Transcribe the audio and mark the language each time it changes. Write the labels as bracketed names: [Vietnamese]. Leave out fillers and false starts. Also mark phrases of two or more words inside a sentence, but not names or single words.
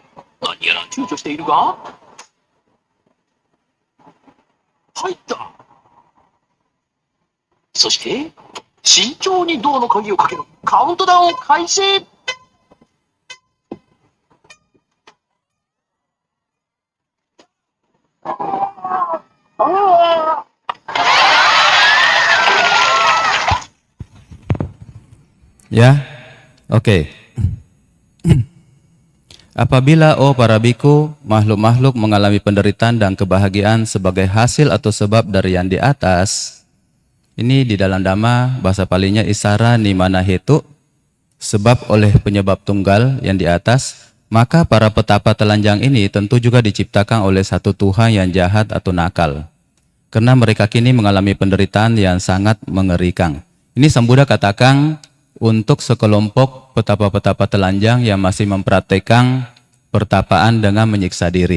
[Japanese] 何やら躊躇しているが、入った。そして慎重にドアの鍵をかける。カウントダウン開始。 [Indonesian] Ya, oke. Apabila para biku, makhluk-makhluk mengalami penderitaan dan kebahagiaan sebagai hasil atau sebab dari yang di atas, ini di dalam Dhamma bahasa Palinya [Pali] isara nimana hetu, [Indonesian] sebab oleh penyebab tunggal yang di atas, maka para petapa telanjang ini tentu juga diciptakan oleh satu Tuhan yang jahat atau nakal. Karena mereka kini mengalami penderitaan yang sangat mengerikan. Ini Sang Buddha katakan untuk sekelompok petapa-petapa telanjang yang masih mempraktekkan pertapaan dengan menyiksa diri.